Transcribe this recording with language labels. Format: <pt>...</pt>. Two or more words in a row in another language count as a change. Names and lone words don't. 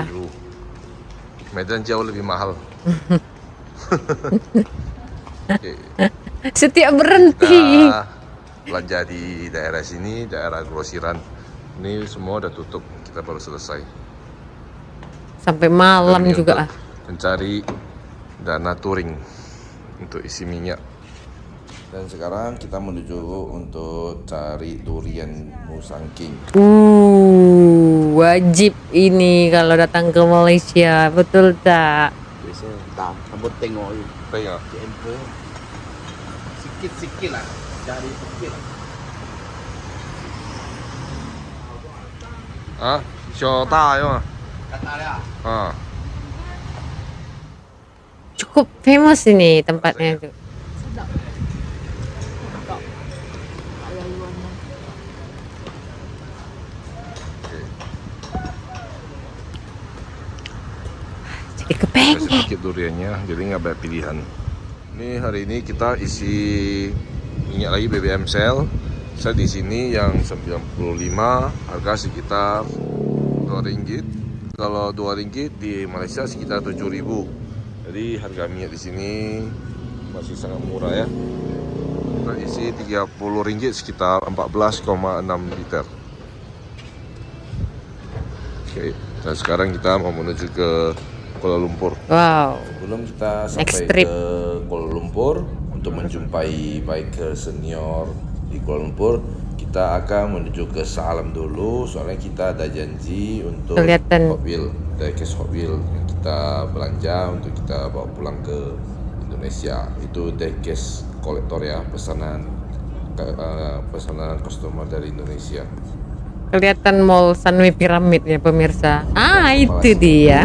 <id>15.000. Medan jauh lebih mahal. Oke. Setiap berhenti. Kita belanja di daerah sini, daerah grosiran. Ini semua udah tutup, kita baru selesai. Sampai malam Demi juga untuk lah. mencari dana touring untuk isi minyak. Dan sekarang kita menuju untuk cari durian Musang King.</id> <ms>Wajib ini kalau datang ke Malaysia, betul tak? Biasa tak sambut tengok je. Tengok. Jumpa. Sikit-sikit lah. Cari sikit lah. Ah, show tayo ah. Kata dia. Ah.</ms> <id>Cukup famous ini tempatnya itu. Jadi Ada kepengen. sedikit duriannya, jadi nggak banyak pilihan. Ini hari ini kita isi minyak lagi BBM Shell. Shell di sini yang 95, harga sekitar 2 ringgit. Kalau 2 ringgit di Malaysia sekitar 7.000. Jadi harga minyak di sini masih sangat murah ya. Kita isi 30 ringgit sekitar 14,6 liter. Oke, dan sekarang kita mau menuju ke Kuala Lumpur. Wow. Sebelum kita Next sampai trip. ke Kuala Lumpur untuk menjumpai biker senior di Kuala Lumpur, kita akan menuju ke Shah Alam dulu. Soalnya kita ada janji untuk Kelihatan. Hot Wheel, diecast Hot Wheel yang kita belanja untuk kita bawa pulang ke Indonesia. Itu diecast kolektor ya, pesanan customer dari Indonesia. Kelihatan mall Sunway Pyramid ya pemirsa. Itu dia.</id>